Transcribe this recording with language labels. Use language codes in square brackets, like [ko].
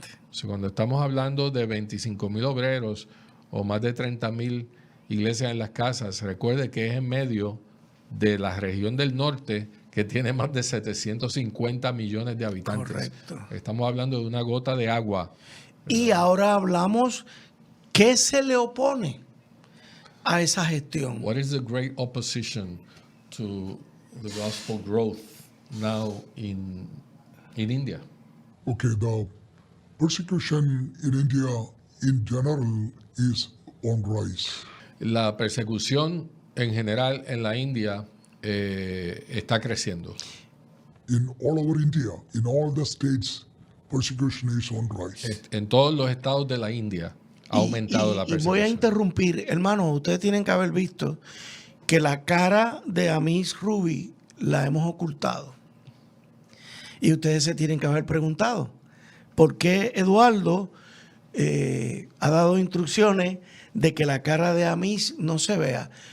[es] O sea, cuando estamos hablando de 25,000 obreros o más de 30,000 iglesias en las casas, recuerde que es en medio de la región del norte que tiene más de 750 millones de habitantes. Correcto. Estamos hablando de una gota de agua. Y ahora hablamos, ¿qué se le opone a esa gestión? [en] What is the great opposition to the gospel growth now in India? Okay, the persecution in India in general is on rise. [es] La persecución en general en la India está creciendo. [en] In all over India, in all the states, persecution is on rise. [es] En todos los estados de la India ha aumentado la persecución. Y voy a interrumpir, hermanos, ustedes tienen que haber visto que la cara de Amis Ruby la hemos ocultado. Y ustedes se tienen que haber preguntado, ¿por qué Eduardo ha dado instrucciones de que la cara de Amis no se vea?